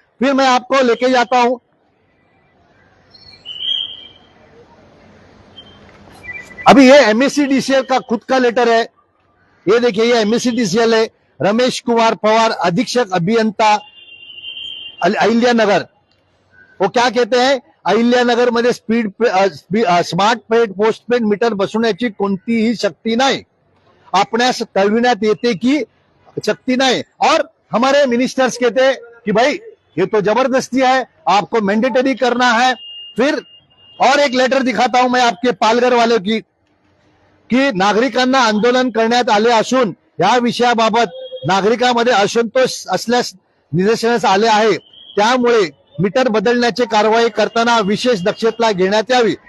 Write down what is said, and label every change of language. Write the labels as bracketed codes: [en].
[hi] फिर मैं आपको लेके जाता हूं, अभी ये एमएससीडीसीएल का खुद का लेटर है, ये देखिए, ये एमएससीडीसीएल है, रमेश कुमार पवार, अधीक्षक अभियंता अहिल्यानगर। वो क्या कहते हैं, [mr] अहिल्यानगर मध्ये स्मार्ट पेड पोस्टपेड मीटर बसवण्याची कोणतीही शक्ती नाही, आपणास कळविण्यात येते की शक्ती नाही। [hi] और हमारे मिनिस्टर्स कहते हैं कि भाई ये तो जबरदस्ती है, आपको मैंडेटरी करना है। फिर और एक लेटर दिखाता हूं मैं आपके पालघर वाले की [mr] नागरिकांना आंदोलन करण्यात आले असून या विषयाबाबत नागरिकांमध्ये असंतोष असल्यास निदर्शनास आले आहे, त्यामुळे मीटर बदलण्याची कारवाई करताना विशेष दक्षता घेण्यात यावी।